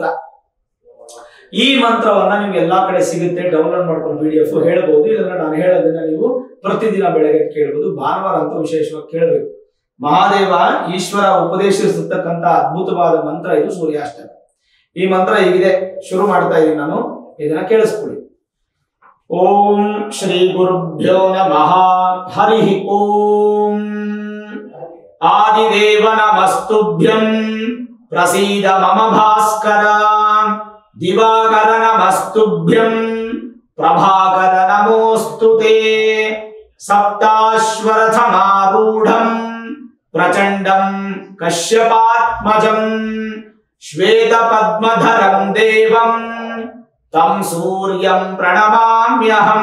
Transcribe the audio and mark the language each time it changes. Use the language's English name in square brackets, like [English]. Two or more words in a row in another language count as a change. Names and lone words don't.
[Kannada] ಈ ಮಂತ್ರವನ್ನ ನಿಮ್ಗೆ ಎಲ್ಲಾ ಕಡೆ ಸಿಗುತ್ತೆ, ಡೌನ್ಲೋಡ್ ಮಾಡ್ಕೊಂಡು PDF ಹೇಳ್ಬೋದು. ಇದನ್ನ ನಾನು ಹೇಳೋದನ್ನ ನೀವು ಪ್ರತಿದಿನ ಬೆಳಗ್ಗೆ ಕೇಳಬಹುದು. ಭಾನುವಾರ ಅಂತೂ ವಿಶೇಷವಾಗಿ ಕೇಳಬೇಕು. ಮಹಾದೇವ ಈಶ್ವರ ಉಪದೇಶಿಸಿರ್ತಕ್ಕಂಥ ಅದ್ಭುತವಾದ ಮಂತ್ರ ಇದು ಸೂರ್ಯಾಷ್ಟಕ. ಈ ಮಂತ್ರ ಹೀಗಿದೆ, ಶುರು ಮಾಡ್ತಾ ಇದ್ದೀನಿ ನಾನು, ಇದನ್ನ ಕೇಳಿಸ್ಕೊಳ್ಳಿ. [Sanskrit] ಓಂ ಶ್ರೀ ಗುರುಭ್ಯೋ ನಮಃ. ಹರಿ ಓಂ. ಆದಿದೇವ ನಮಸ್ತುಭ್ಯಂ ಪ್ರಸೀದ ಮಮ ಭಾಸ್ಕರ. ದಿವಾಕರ ನಮಸ್ತುಭ್ಯಂ ಪ್ರಭಾಕರ ನಮೋಸ್ತುತೇ. ಸಪ್ತಾಶ್ವರಥಮಾರೂಢಂ ಪ್ರಚಂಡಂ ಕಶ್ಯಪಾತ್ಮಜಂ ಶ್ವೇತ ಪದ್ಮಧರಂ ದೇವಂ ತಂ ಸೂರ್ಯಂ ಪ್ರಣಮಾಮ್ಯಹಂ.